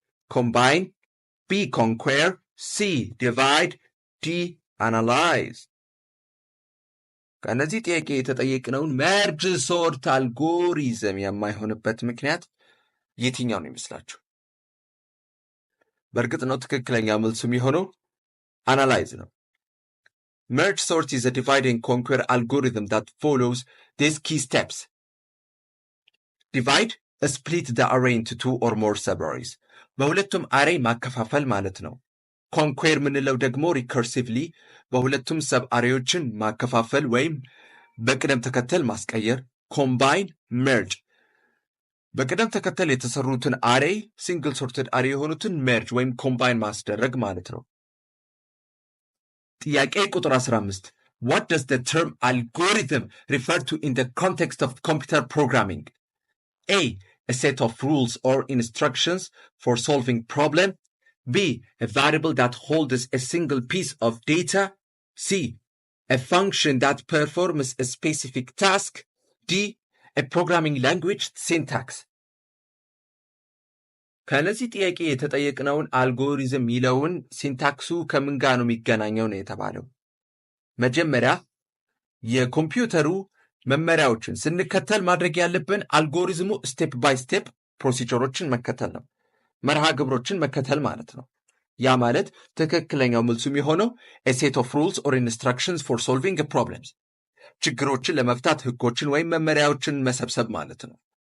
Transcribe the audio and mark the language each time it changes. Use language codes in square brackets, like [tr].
[en] Combine. B. Conquer. C. Divide. D. Analyze. [am] ከነዚህ ጥያቄ የተጠየቅነውን መርጅ ሶርት አልጎሪዝም የማይሆንበት ምክንያት የትኛው ነው ይመስላችሁ? በእርግጥ ነው ትክክለኛ መልሱ የሚሆነው አናላይዝ ነው። [en] merge sort is a divide and conquer algorithm that follows these key steps. divide split the array into two or more subarrays. [am] በሁለቱም አሬይ ማከፋፈል ማለት ነው። ኮንኩዌር ምንለው ደግሞ ሪከርሲቭሊ በሁለቱም ሰብ አሬዎችን ማከፋፈል ወይም በቅደም ተከተል ማስቀየር። ኮምባይን መርጅ በቅደም ተከተል የተሰሩትን አሬይ ሲንግል ሶርትድ አሬይ የሆኑትን መርጅ ወይም ኮምባይን ማስደረግ ማለት ነው። ጥያቄ ቁጥር 15 [en] What does the term algorithm refer to in the context of computer programming? A. A set of rules or instructions for solving problem. B. A variable that holds a single piece of data. C. A function that performs a specific task. D. A programming language syntax. [am] ከነዚህ ጥያቄ የተጠየቅነውን አልጎሪዝም የሚለውን ሲንታክሱ ከምን ጋር ነው የሚገናኘው ነው የተባለው። መጀመሪያ የኮምፒውተሩ መመሪያዎችን ስንከተል ማድረግ ያለብን አልጎሪዝሙ ስቴፕ ባይ ስቴፕ ፕሮሲጀሮችን መከተል ነው። መርሃ ግብሮችን መከተል ማለት ነው። ያ ማለት ትክክለኛው መልሱ የሚሆነው [en] a set of rules or instructions for solving problems [am] ችግሮችን ለመፍታት ህጎችን ወይም መመሪያዎችን መሰብሰብ ማለት ነው።